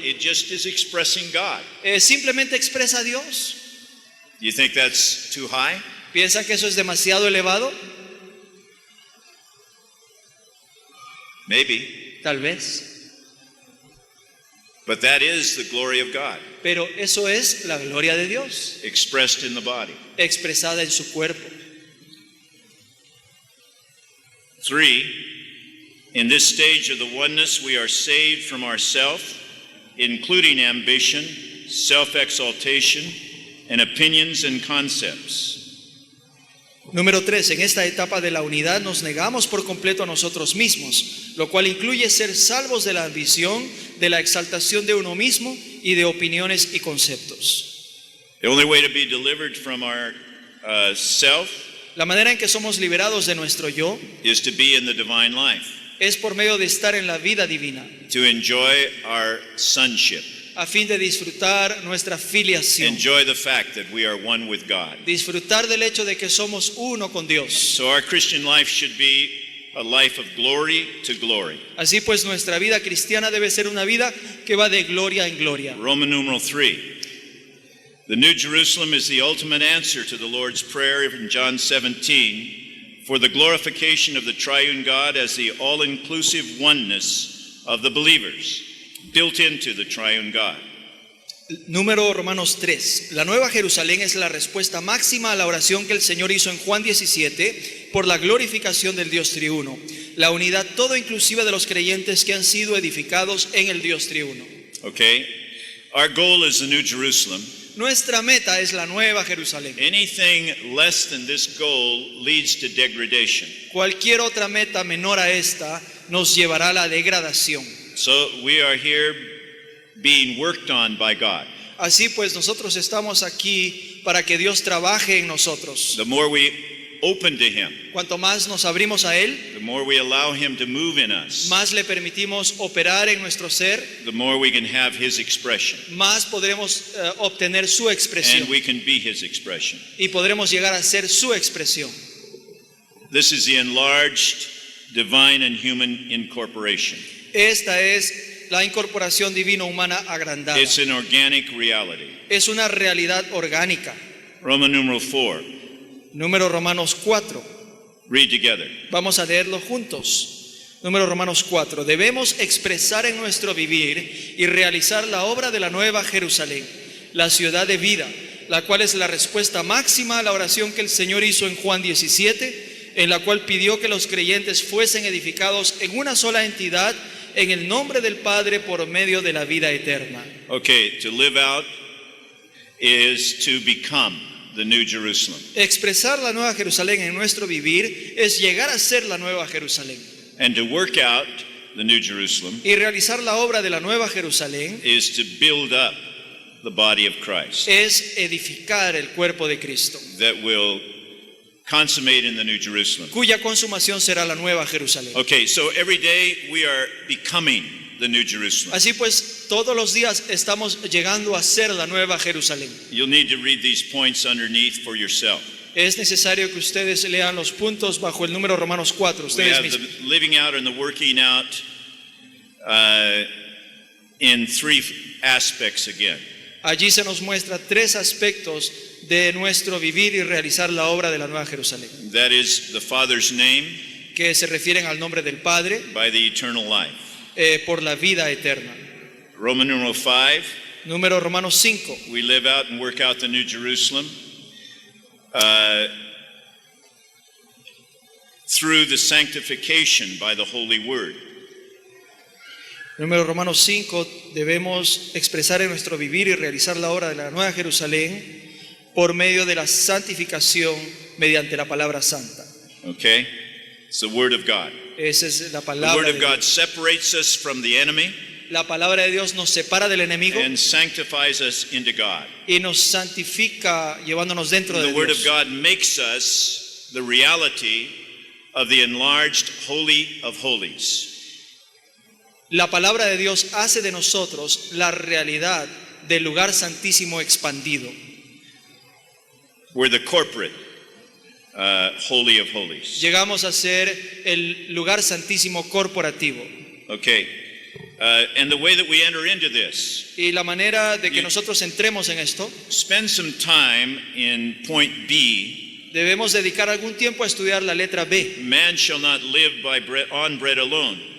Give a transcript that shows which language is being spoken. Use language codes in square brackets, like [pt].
[en] It just is expressing God. [es] Simplemente expresa a Dios. [en] You think that's too high? [es] ¿Piensa que eso es demasiado elevado? [en] Maybe. [es] Tal vez. [en] But that is the glory of God, [es] Pero eso es la gloria de Dios, [en] expressed in the body. [es] expresada en su cuerpo. [en] 3, in this stage of the oneness, we are saved from ourself, including ambition, self-exaltation, and opinions and concepts. [es] Número 3, en esta etapa de la unidad nos negamos por completo a nosotros mismos, lo cual incluye ser salvos de la ambición, de la exaltación de uno mismo y de opiniones y conceptos. [en] The only way to be delivered from our self [es] La manera en que somos liberados de nuestro yo [en] is to be in the divine life, [es] es por medio de estar en la vida divina, [en] to enjoy our sonship, [es] a fin de disfrutar nuestra filiación, [en] enjoy the fact that we are one with God. [es] disfrutar del hecho de que somos uno con Dios. [en] So our Christian life should be a life of glory to glory. [es] Así pues, nuestra vida cristiana debe ser una vida que va de gloria en gloria. [en] Roman numeral 3. The New Jerusalem is the ultimate answer to the Lord's Prayer in John 17 for the glorification of the triune God as the all-inclusive oneness of the believers, built into the triune God. [es] Número Romanos 3. La Nueva Jerusalén es la respuesta máxima a la oración que el Señor hizo en Juan 17 por la glorificación del Dios triuno, la unidad todo inclusiva de los creyentes que han sido edificados en el Dios triuno. [en] Okay? Our goal is the New Jerusalem. [es] Nuestra meta es la Nueva Jerusalén. [en] Anything less than this goal leads to degradation. [es] Cualquier otra meta menor a esta nos llevará a la degradación. [en] So we are here being worked on by God. [es] Así pues, nosotros estamos aquí para que Dios trabaje en nosotros. [en] The more we open to Him, [es] Cuanto más nos abrimos a Él, [en] the more we allow Him to move in us, [es] más le permitimos operar en nuestro ser, [en] the more we can have His expression. [es] más podremos obtener su expresión [en] And we can be His expression. [es] y podremos llegar a ser su expresión. [en] This is the enlarged divine and human incorporation. [es] Esta es la incorporación divino-humana agrandada. [en] It's an organic reality. [es] Es una realidad orgánica. [en] Roman numeral 4. [es] Número Romanos 4. [en] Read together. [es] Vamos a leerlo juntos. Número Romanos 4. Debemos expresar en nuestro vivir y realizar la obra de la Nueva Jerusalén, la ciudad de vida, la cual es la respuesta máxima a la oración que el Señor hizo en Juan 17, en la cual pidió que los creyentes fuesen edificados en una sola entidad en el nombre del Padre por medio de la vida eterna. [en] Okay, to live out is to become the New Jerusalem. [es] Expresar la Nueva Jerusalén en nuestro vivir es llegar a ser la Nueva Jerusalén. [en] And to work out the New Jerusalem [es] Y realizar la obra de la Nueva Jerusalén [en] is to build up the body of Christ [es] es edificar el cuerpo de Cristo, [en] that will consummate in the New Jerusalem. [es] cuya consumación será la Nueva Jerusalén. [en] Okay, so every day we are becoming the New Jerusalem. [es] Así pues, todos los días estamos llegando a ser la Nueva Jerusalén. [en] You'll need to read these points underneath for yourself. [es] Es necesario que ustedes lean los puntos bajo el número Romanos 4, [en] We [es] ustedes [en] have [es] mismos. [en] the living out and the working out in three aspects again. [es] Allí se nos muestra tres aspectos de nuestro vivir y realizar la obra de la Nueva Jerusalén, [en] That is the Father's name [es] que se refieren al nombre del Padre [en] by the eternal life. [es] por la vida eterna. [en] Roman numeral 5, [es] Número Romanos 5. [en] we live out and work out the New Jerusalem through the sanctification by the Holy Word. [es] Número Romanos 5, debemos expresar en nuestro vivir y realizar la obra de la Nueva Jerusalén por medio de la santificación mediante la palabra santa. [en] Okay? It's the Word of God. [es] Esa es la [en] The [es] palabra [en] Word [es] de [en] of God [es] Dios. [en] separates us from the enemy [es] La palabra de Dios nos separa del enemigo [en] and sanctifies us into God. [es] y nos santifica llevándonos dentro de [en] The Word of [es] Dios. [en] God makes us the reality of the enlarged Holy of Holies. [es] La palabra de Dios hace de nosotros la realidad del lugar santísimo expandido. [en] We're the corporate Holy of Holies. [es] Llegamos a ser el lugar santísimo corporativo. [en] Okay. And the way that we enter into this, [es] Y la manera de que [en] You- [es] nosotros entremos en esto, [en] spend some time in point B. [es] debemos dedicar algún tiempo a estudiar la letra B. [en] Man shall not live by on bread alone,